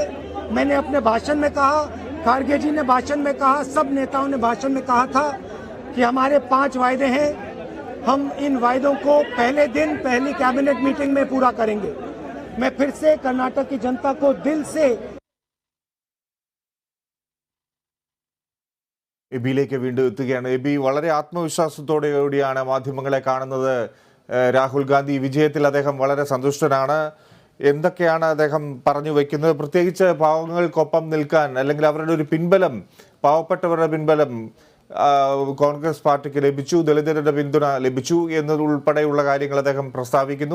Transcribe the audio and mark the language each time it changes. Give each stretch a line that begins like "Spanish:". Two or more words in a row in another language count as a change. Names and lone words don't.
Hindi: मैंने अपने भाषण में कहा, खारगे जी ने भाषण में कहा, सब नेताओं ने भाषण में कहा था कि हमारे 5 वायदे हैं। हम इन वायदों को पहले दिन पहली
English: cabinet meeting
Hindi: में पूरा करेंगे। मैं फिर से कर्नाटक की जनता को दिल से
Malayalam: എബിയിലേക്ക് വീണ്ടും എത്തുകയാണ്. എബി, വളരെ ആത്മവിശ്വാസത്തോടുകൂടിയാണ് മാധ്യമങ്ങളെ കാണുന്നത്. രാഹുൽ ഗാന്ധി വിജയത്തിൽ അദ്ദേഹം വളരെ സന്തുഷ്ടനാണ്. എന്തൊക്കെയാണ് അദ്ദേഹം പറഞ്ഞു വയ്ക്കുന്നത്? പ്രത്യേകിച്ച് പാവങ്ങൾക്കൊപ്പം നിൽക്കാൻ, അല്ലെങ്കിൽ അവരുടെ ഒരു പിൻബലം, പാവപ്പെട്ടവരുടെ പിൻബലം കോൺഗ്രസ് പാർട്ടിക്ക് ലഭിച്ചു, ദളിതരുടെ പിന്തുണ ലഭിച്ചു എന്നതുൾപ്പെടെയുള്ള കാര്യങ്ങൾ അദ്ദേഹം പ്രസ്താവിക്കുന്നു.